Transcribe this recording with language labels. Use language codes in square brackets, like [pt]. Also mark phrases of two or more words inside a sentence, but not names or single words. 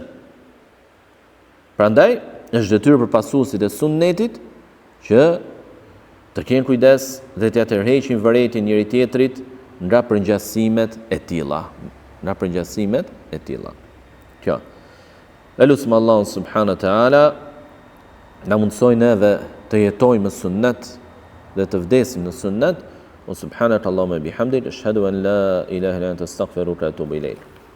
[sq] Prandaj është detyrë për pasuesit e sunnetit që të kenë kujdes dhe të tërheqin vëretin njëri tjetrit nga përngjasimet e tilla. Nga përngjasimet e tilla. Kjo. Elusim Allahun [ar] سبحانه وتعالى [sq] na mundsojnë edhe të jetojmë sunnet dhe të vdesim në sunnet. [ar] وسبحانك اللهم بحمدك أشهد أن لا إله إلا أنت أستغفرك وأتوب إليك.